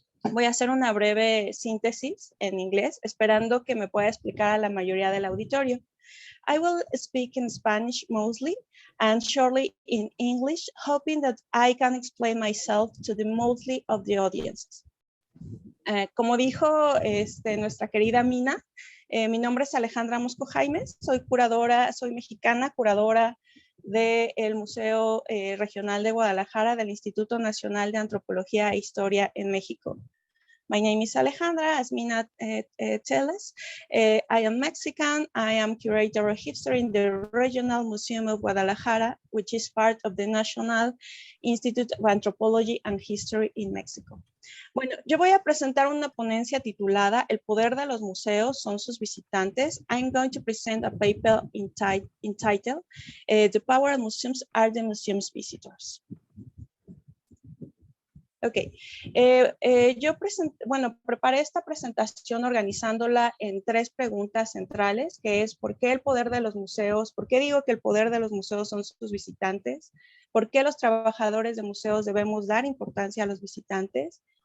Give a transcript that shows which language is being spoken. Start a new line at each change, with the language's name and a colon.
Spanish: Voy a hacer una breve síntesis en inglés, esperando que me pueda explicar a la mayoría del auditorio.
English: I will speak in Spanish mostly and shortly in English, hoping that I can explain myself to the mostly of the audience.
Spanish: Como dijo nuestra querida Mina, mi nombre es Alejandra Mosco Jaimes, soy curadora, soy mexicana, curadora del Museo Regional de Guadalajara del Instituto Nacional de Antropología e Historia en México.
English: My name is Alejandra, as Mina tells us. I am Mexican. I am curator of history in the Regional Museum of Guadalajara, which is part of the National Institute of Anthropology and History in Mexico.
Spanish: Bueno, yo voy a presentar una ponencia titulada El poder de los museos son sus visitantes.
English: I'm going to present a paper entitled The Power of Museums are the Museum's Visitors.
Spanish: Ok, yo preparé esta presentación organizándola en 3 preguntas centrales, que es ¿por qué el poder de los museos? ¿Por qué digo que el poder de los museos son sus visitantes? ¿Por qué los trabajadores de museos debemos dar importancia a los visitantes?